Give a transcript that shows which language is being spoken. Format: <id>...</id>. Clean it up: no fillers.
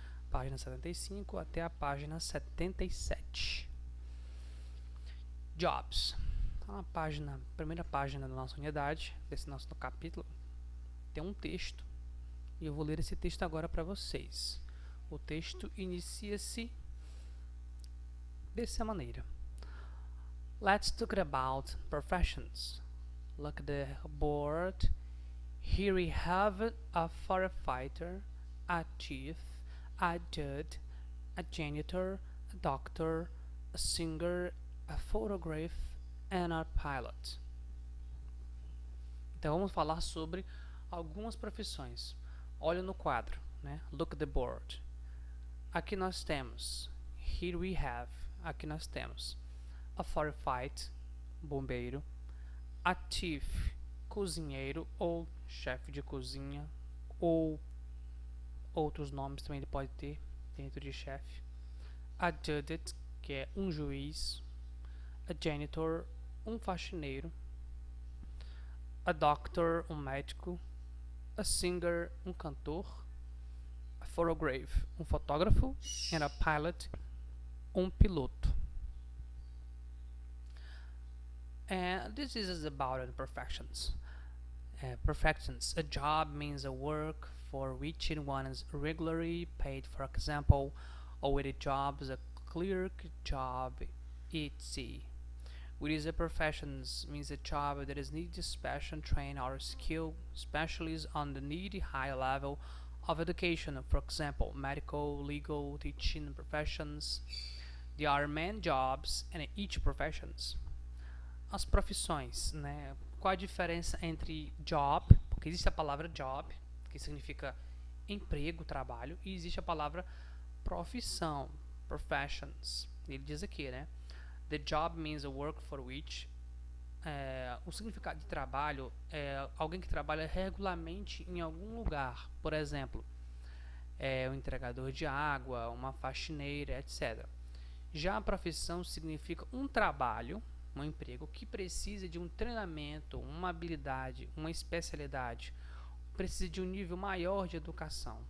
<pt>Página 75 até a página 77. Jobs. Na primeira página da nossa unidade, desse nosso capítulo, tem um texto. E eu vou ler esse texto agora para vocês. O texto inicia-se dessa maneira.</pt> <en>Let's talk about professions. Look at the board. Here we have a firefighter, a chief, a judge, a janitor, a doctor, a singer, a photographer and a pilot.</en> <pt>Então vamos falar sobre algumas profissões. Olha no quadro, né?</pt> <en>Look at the board.</en> <pt>Aqui nós temos,</pt> <en>here we have,</en> <pt>aqui nós temos a firefighter, bombeiro, a chief, cozinheiro ou chefe de cozinha, ou outros nomes também ele pode ter dentro de chefe, a judge, que é um juiz, a janitor, um faxineiro, a doctor, um médico, a singer, um cantor, a photographer, um fotógrafo, and a pilot, um piloto.</pt> <en>And this is about professions. Professions. A job means a work for which one is regularly paid. For example, a waiting job is a clerk job, etc. With a professions means a job that is needed special training or skill, especially on the needy high level of education. For example, medical, legal, teaching professions. There are many jobs in each professions.</en> <pt>As profissões, né? Qual a diferença entre job, porque existe a palavra job, que significa emprego, trabalho, e existe a palavra profissão, professions. Ele diz aqui, né?</pt> <en>The job means a work for which.</en> <pt>O significado de trabalho é alguém que trabalha regularmente em algum lugar. Por exemplo, um entregador de água, uma faxineira, etc. Já a profissão significa um trabalho, um emprego que precisa de um treinamento, uma habilidade, uma especialidade, precisa de um nível maior de educação.</pt>